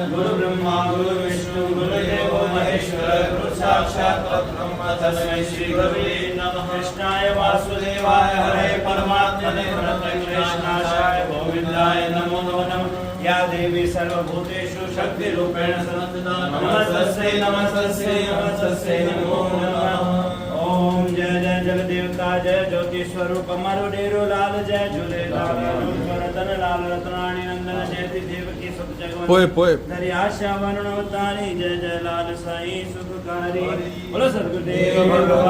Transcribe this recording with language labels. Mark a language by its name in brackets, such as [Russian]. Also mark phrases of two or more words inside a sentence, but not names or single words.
[Sanskrit] गुरु ब्रह्मा गुरु विष्णु गुरुदेवो महेश्वर गुरु साक्षात् परब्रह्म तस्मै श्री गुरवे नमः। कृष्णाय वासुदेवाय हरे परमात्मने प्रणत क्लेशनाशाय गोविंदाय नमो नमः। या देवी सर्वभूतेषु शक्तिरूपेण संस्थिता नमस्तस्यै नमस्तस्यै नमस्तस्यै नमो नमः। [Hindi] ओम जय जय जगदेवता जय ज्योति स्वरूप अमर डेरो लाल जय झूलेलाल रतन लाल रत्नाणी नंदन जयति देवकी सुत जगवंत दरिया श्यावरण अवतारी जय जय लाल साईं सुखकारी बोलो सद्गुरुदेव भगवान।